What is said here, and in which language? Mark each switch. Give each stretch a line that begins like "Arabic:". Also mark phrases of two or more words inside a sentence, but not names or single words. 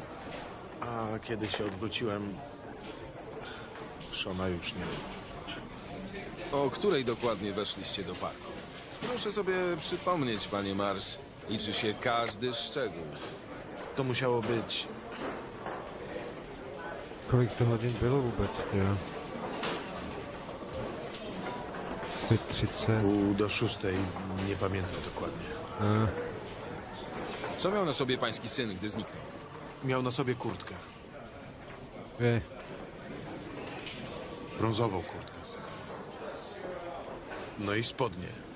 Polish: A kiedy się odwróciłem, Seana już nie było. O której dokładnie weszliście do parku? Proszę sobie przypomnieć, panie Mars. Liczy się każdy szczegół. To musiało być...
Czech: Kolik to hodin bylo vůbec, jo? 5:30.
Polish: Pół do 6, nie pamiętam dokładnie. Co miał na sobie pański syn, gdy zniknął? Miał na sobie kurtkę. Ej. Brązową kurtkę. No i spodnie.